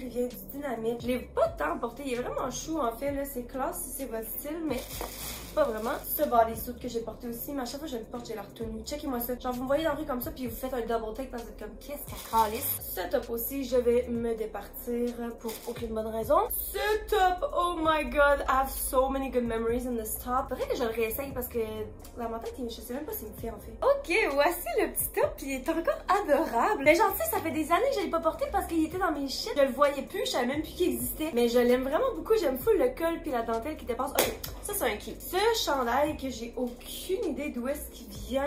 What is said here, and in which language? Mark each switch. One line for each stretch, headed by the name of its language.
French: Il vient du Dynamite. Je l'ai pas tant porté. Il est vraiment chou en fait. Là, c'est classe si c'est votre style, mais pas vraiment. Ce bodysuit que j'ai porté aussi, mais à chaque fois que je le porte, j'ai l'air tenue. Checkez-moi ça. Genre, vous me voyez dans la rue comme ça, puis vous faites un double take parce que vous êtes comme, qu'est-ce qu'elle calisse? Ce top aussi, je vais me départir pour aucune bonne raison.
English: Ce top, oh my god, I have so many good memories in this top.
French: Faudrait que je le réessaye parce que dans ma tête, je sais même pas s'il me fait en fait. Ok, voici le petit top, puis il est encore adorable. Mais genre, tu sais, ça fait des années que je l'ai pas porté parce qu'il était dans mes shit. Je le voyais plus, je savais même plus qu'il existait. Mais je l'aime vraiment beaucoup, j'aime full le col puis la dentelle qui dépasse. Ok, ça c'est un cute. Ce chandail que j'ai aucune idée d'où est-ce qu'il vient.